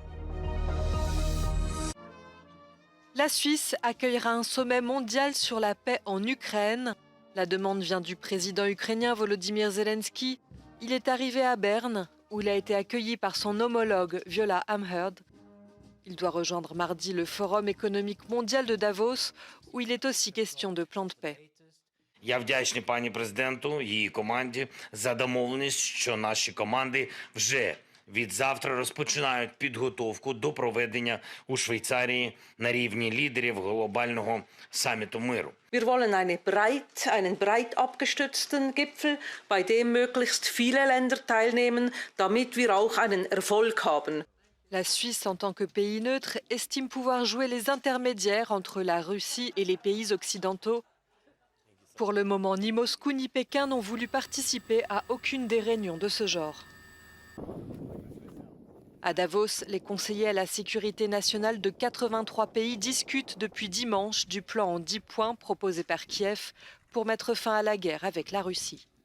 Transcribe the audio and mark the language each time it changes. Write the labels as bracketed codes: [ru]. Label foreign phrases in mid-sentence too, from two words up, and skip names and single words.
[fr] La Suisse accueillera un sommet mondial sur la paix en Ukraine. La demande vient du président ukrainien Volodymyr Zelensky. Il est arrivé à Berne, où il a été accueilli par son homologue Viola Amherd. Il doit rejoindre mardi le Forum économique mondial de Davos, où il est aussi question de plan de paix. [uk] Я вдячний пані президенту, її команді за домовленість, що наші команди вже від завтра розпочинають підготовку до проведення у Швейцарії на рівні лідерів глобального саміту миру. [de] Wir wollen einen breit abgestützten Gipfel, bei dem möglichst viele Länder teilnehmen, damit wir auch einen Erfolg haben. [fr] La Suisse, en tant que pays neutre, estime pouvoir jouer les intermédiaires entre la Russie et les pays occidentaux. Pour le moment, ni Moscou ni Pékin n'ont voulu participer à aucune des réunions de ce genre. À Davos, les conseillers à la sécurité nationale de 83 pays discutent depuis dimanche du plan en 10 points proposé par Kiev pour mettre fin à la guerre avec la Russie.